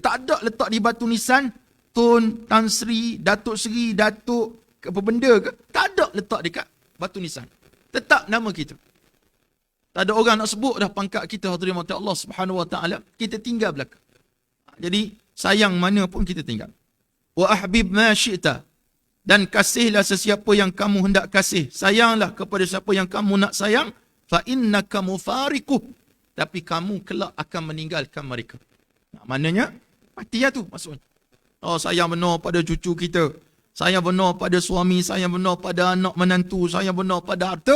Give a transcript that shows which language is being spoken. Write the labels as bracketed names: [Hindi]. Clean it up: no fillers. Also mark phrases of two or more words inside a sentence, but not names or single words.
[Malay] Tak ada letak di batu nisan, Tun, Tan Sri, Datuk Sri, Datuk, apa benda ke. Tak ada letak dekat batu nisan. Tetap nama kita. Tak ada orang nak sebut dah pangkat kita hadirin Allah [Arabic] سبحانه وتعالى. [Malay] Kita tinggal belaka. Jadi sayang mana pun kita tinggal. [Arabic] وأحبب ما شئت. [Malay] Dan kasihlah sesiapa yang kamu hendak kasih. Sayanglah kepada siapa yang kamu nak sayang. [Arabic] فإنك مفارقه. [Malay] tapi kamu kelak akan meninggalkan mereka. Maknanya, mati lah tu maksudnya. Oh, sayang benar pada cucu kita. Sayang benar pada suami, sayang benar pada anak menantu, sayang benar pada harta.